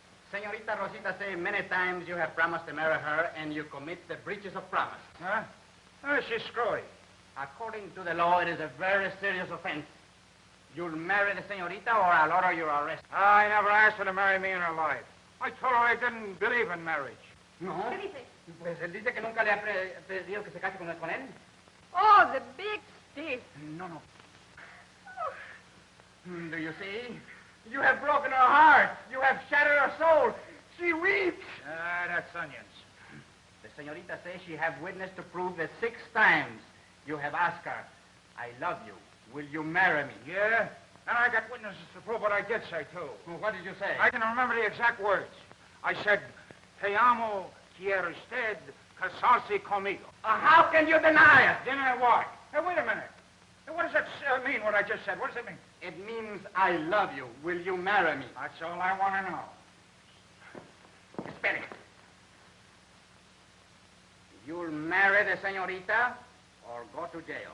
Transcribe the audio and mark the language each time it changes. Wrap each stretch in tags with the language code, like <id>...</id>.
<en>Senorita Rosita say many times you have promised to marry her and you commit the breaches of promise. Huh? Oh, she's screwy. According to the law, it is a very serious offense. You'll marry the senorita or I'll order your arrest. I never asked her to marry me in her life. I told her I didn't believe in marriage. No.</en> <es>¿Qué dice? Pues él dice que nunca le ha pedido que se case con él.</es> <en>Oh, the big stiff. No, no. Do you see? You have broken her heart. You have shattered her soul. She weeps. Ah, that's onions. The senorita says she have witness to prove that 6 times you have asked her, I love you. Will you marry me? Yeah? And I got witnesses to prove what I did say, too. Well, what did you say? I can remember the exact words. I said,</en> <es>Te amo, quiero usted, casarse conmigo.</es> <en>How can you deny it? Deny what? Hey, wait a minute. Hey, what does that mean, what I just said? What does it mean? It means I love you. Will you marry me? That's all I want to know.</en> <es>Espere.</es> <en>You'll marry the senorita or go to jail.</en>